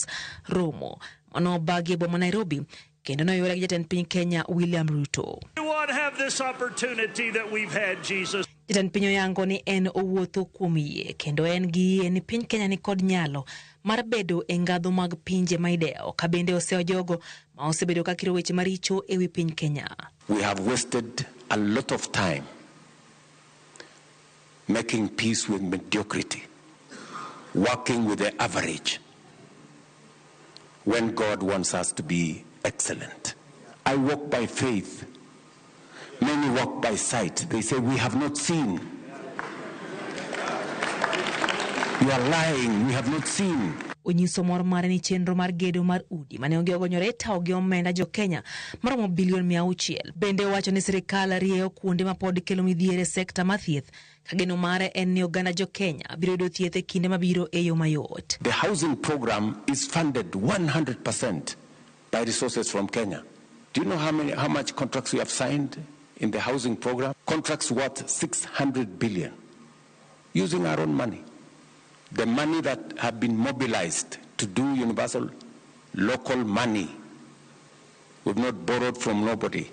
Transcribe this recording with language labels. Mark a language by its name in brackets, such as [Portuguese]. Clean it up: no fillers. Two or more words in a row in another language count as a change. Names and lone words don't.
[Luo (Kenya and Tanzania)] Romo mano bagi e boma Nairobi kendo noyuore gi jatend piny Kenya William Ruto. Jatend piny oyango ni en owuotho kuom yie kendo en gi yie ni piny Kenya ni kod nyalo mar bedo e ngadho mag pinje ma idewo ka bende oseo jogo ma osebedo ka kiro weche maricho e wi piny Kenya. [English] We have wasted a lot of time making peace with mediocrity, working with the average, when God wants us to be excellent. I walk by faith. Many walk by sight. They say, we have not seen. You are lying. We have not seen. [Luo (Kenya and Tanzania)] Onyiso mor mare ni chenro mar gedo mar udi mane onge ogonyore tawo gi omenda jo Kenya maromo bilion 600. Bende owacho ni sirikal rieyo kuonde ma pod kelo midhiere sekta ma thieth ka geno mare en ni oganda jo Kenya biro yudo thieth e kinde mabiro e yo mayot. [English] The housing program is funded 100% by resources from Kenya. Do you know how much contracts we have signed in the housing program? Contracts worth 600 billion using our own money. The money that have been mobilized to do universal local money, we've not borrowed from nobody.